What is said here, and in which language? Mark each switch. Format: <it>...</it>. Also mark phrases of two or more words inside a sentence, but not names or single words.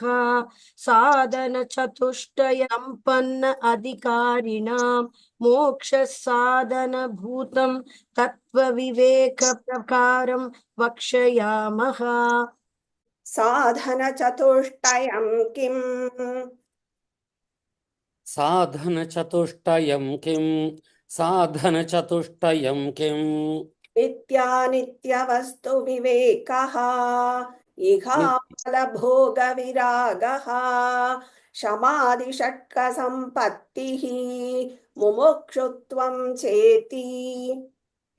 <sa>साधन चतुष्टय सम्पन्न अधिकारिणां मोक्ष साधन भूतं तत्त्व विवेक प्रकारं वक्ष्यामः. साधन चतुष्टयं किम् साधनचतुष्टयं किं साधनचतुष्टयं किं नित्यानित्यवस्तु विवेकः इहाफलभोगविरागः शमादिषट्कसम्पत्तिः मुमुक्षुत्वं चेति.</sa>